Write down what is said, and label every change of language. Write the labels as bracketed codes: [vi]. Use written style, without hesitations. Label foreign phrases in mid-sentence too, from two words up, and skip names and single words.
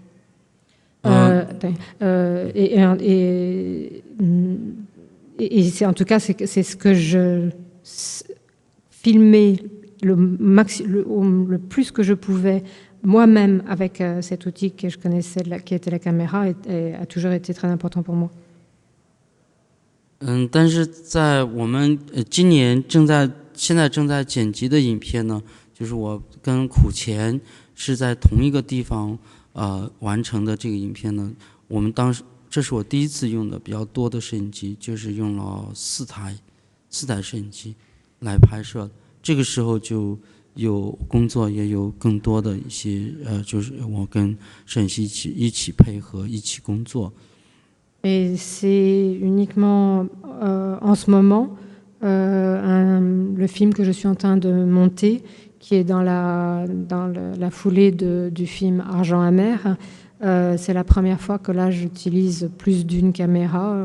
[fr] Et c'est, en tout cas, c'est ce que je filmais le plus que je pouvais moi-même avec cet outil que je connaissais, qui était la caméra, et a toujours été très important pour moi. [zh] 但是在我们今年现在正在剪辑的影片呢，就是我跟苦钱是在同一个地方完成的这个影片呢，我们当时这是我第一次用的比较多的摄影机，就是用了4台摄影机来拍摄。这个时候就有工作，也有更多的一些就是我跟摄影师一起配合，一起工作。 [fr] Et c'est uniquement en ce moment le film que je suis en train de monter, qui est dans la foulée du film Argent amer. C'est la première fois que là j'utilise plus d'une caméra.